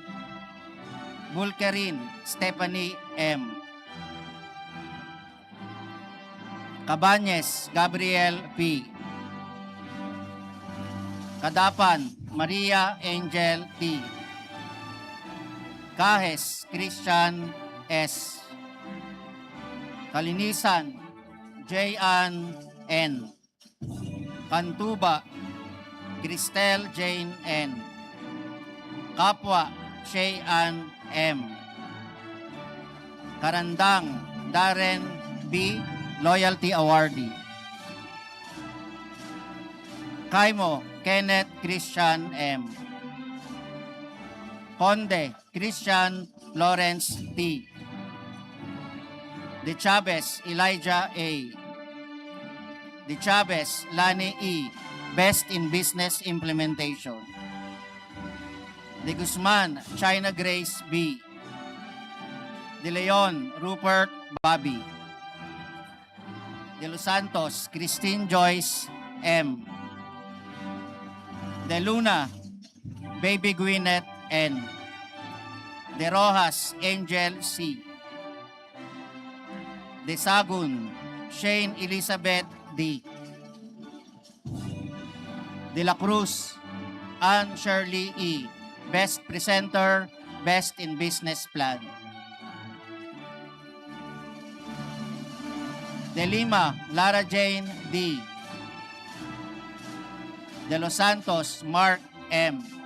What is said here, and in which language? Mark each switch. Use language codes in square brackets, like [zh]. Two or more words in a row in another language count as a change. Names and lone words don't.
[en] Bulkarin Stephanie M. Cabañez Gabriel P. Kadapan Maria Angel T. Cajes Christian S. Kalinisan J.Ann N. Kantuba Cristel Jane N. Kapwa Shay-Ann M. Karandang Darren B. Loyalty Awardee. Kaimo Kenneth Christian M. Conde Christian Lawrence T. De Chavez Elijah A. De Chavez Lani E. Best in Business Implementation. De Guzman China Grace B. De Leon Rupert Bobby. De Los Santos Christine Joyce M. De Luna Baby Gwyneth N. De Rojas Angel C. De Sagun Shane Elizabeth D. De La Cruz Ann Shirley E. Best Presenter, Best in Business Plan. De Lima Lara Jane D. De Los Santos Mark M.